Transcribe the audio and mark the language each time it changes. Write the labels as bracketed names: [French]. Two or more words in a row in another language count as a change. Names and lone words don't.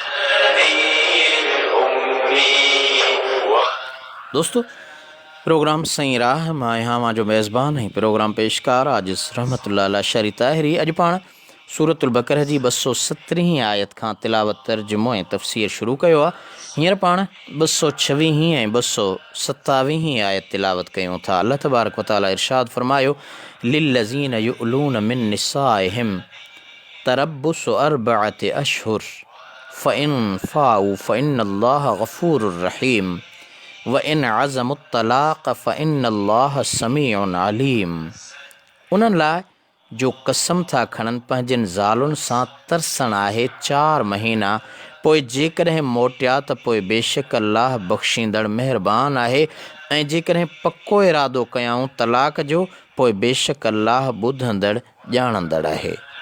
[Sindhi] दोस्तो, प्रोग्राम सही राह मां यहाँ जो मेज़बान ऐं प्रोग्राम पेशकार आजिज़ रहमतुल्लाह अला शरी ताहिरी। अॼु पाण सूरतुल बक़रह जी 217 आयत खां तिलावत तर्जुमो ऐं तफ़सीर शुरू कयो आहे। हींअर पाण 226 ऐं 227 आयत तिलावत कयूं था। [Arabic] الله تبارك وتعالى [Sindhi] इरशाद फरमायो, [Arabic] للذين يؤلون من نسائهم تربص أربعة أشهر فإن فاءوا فإن الله غفور رحيم وإن عزموا الطلاق فإن الله سميع عليم. [Sindhi] उन्हनि लाइ जो कसम था खणनि पंहिंजनि ज़ालुनि सां तरसणु आहे 4 महीना, पोइ जेकॾहिं मोटिया त पोइ बेशक अल्लाह बख़्शींदड़ महिरबान आहे, ऐं जेकॾहिं पको इरादो कयाऊं तलाक़ जो, पोइ बेशक अल्लाह ॿुधंदड़ ॼाणंदड़ आहे।